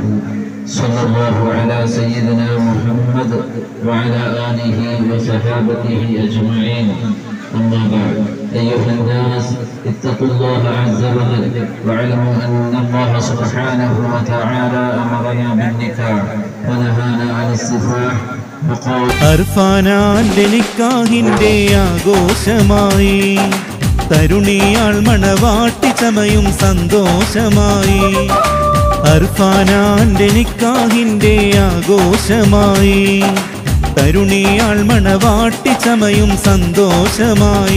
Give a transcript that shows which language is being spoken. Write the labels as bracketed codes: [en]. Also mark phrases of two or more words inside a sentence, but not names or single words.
[ar] صلى الله على سيدنا محمد وعلى آله وصحابته أجمعين. أما بعد، أيها الناس، اتقوا الله عز وجل واعلموا أن الله سبحانه وتعالى أمرنا بالنكاح ونهانا عن السفاح. [ml] അർഫാനാന്റെ നിക്കാഹിന്റെ ആഘോഷമായി തരുണിയാൾ മണവാട്ടി ചമയും സന്തോഷമായി. അർഫാനാന്റെ നിക്കാഹിന്റെ ആഘോഷമായി തരുണിയാൾ മണവാട്ടി ചമയും സന്തോഷമായി.